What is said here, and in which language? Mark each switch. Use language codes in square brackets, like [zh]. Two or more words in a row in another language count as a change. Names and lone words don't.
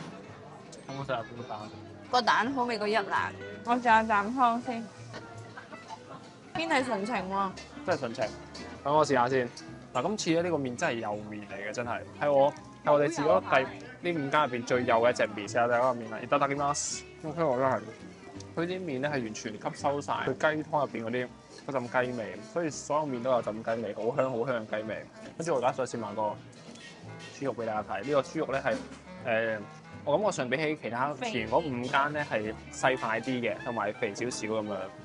[yue] 好唔好食啊？邊個蛋？個蛋好味過一蘭，我試下啖湯先，堅係純情喎。真係純情。等我試下先。嗱，今次咧呢個麵真係幼麵嚟嘅，真係係我哋試咗呢5間入邊最幼嘅一隻麵。試下第一個麵啦，いただきます。OK，我都係。佢啲麵咧係完全吸收晒佢雞湯入邊嗰陣雞味，所以所有麵都有陣雞味，好香好香嘅雞味。跟住我而家再試埋個豬肉俾大家睇。呢個豬肉咧係我感覺上比起其他前嗰5間咧係細塊啲嘅，同埋肥少少咁樣。